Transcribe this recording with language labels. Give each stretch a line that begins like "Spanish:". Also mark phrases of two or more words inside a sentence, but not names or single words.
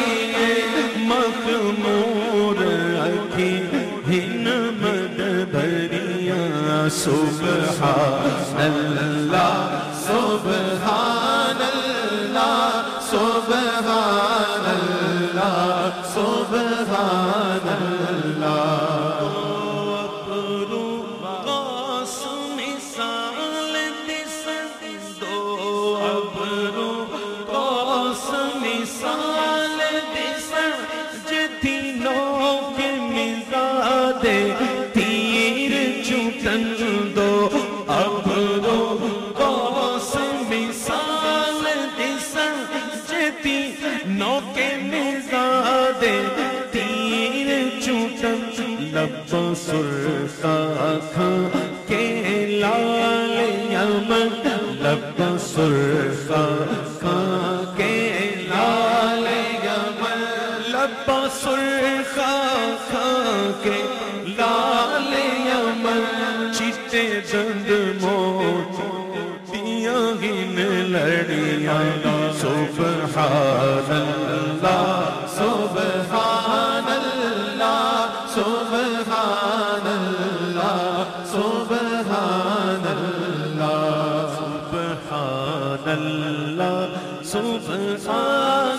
Saraiki: مخمور اکھی ہن مد بھریاں
Arabic: سبحان اللہ سبحان اللہ سبحان اللہ سبحان اللہ
Saraiki: ابرو قاس مثال دسن دو ابرو قاس مثال دسن جتھی لوگ مزاد تیر چوٹن دو ابرو قاس مثال دسن جتھی لوگ مزاد تیر چوٹن لب سرخا کھاں کے لال یمن لب سرخا کھاں کے لال یمن لب سرخا کھاں کے لال یمن چیتے دند موتیاں گن لڑیاں
Arabic: سبحان اللہ سبحان اللہ سبحان اللہ سبحان اللہ سبحان اللہ
Saraiki: سبحان